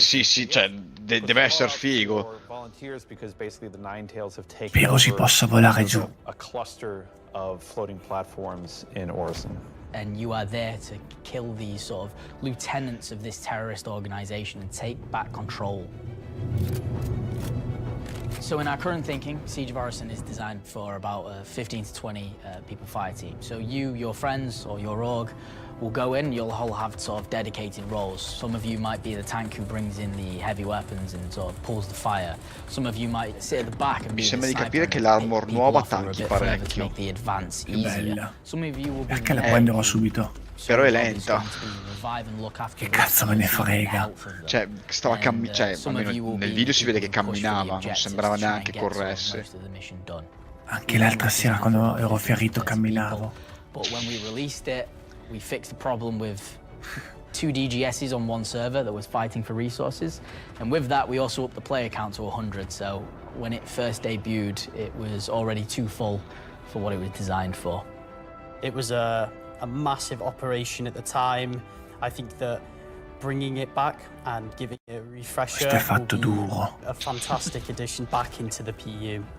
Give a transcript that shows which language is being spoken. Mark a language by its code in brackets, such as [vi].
[it] Sì, cioè deve essere figo. Spero si possa volare giù. [en] Of floating platforms in Orison. And you are there to kill these sort of lieutenants of this terrorist organization and take back control. So in our current thinking, Siege of Orison is designed for about 15 to 20 people fire team. So you, your friends, or your org will go in, you'll all have sort of dedicated roles. Some of you might be the tank who brings in the heavy weapons and sort of pulls the fire. Some of you might sit at the back and [it] Mi sembra di capire che l'armor nuova tanchi parecchio. Che bella. Perché la prenderò subito? Però è lenta. Che cazzo me ne frega? Cioè, almeno nel video si vede che camminava, non sembrava neanche corresse. Anche l'altra sera quando ero ferito camminavo. [en] But when we released it, we fixed the problem with 2 DGSs on one server that was fighting for resources. And with that, we also upped the player count to 100. So when it first debuted, it was already too full for what it was designed for. It was a massive operation at the time. I think that bringing it back and giving it a refresher will be a fantastic addition back into the PU.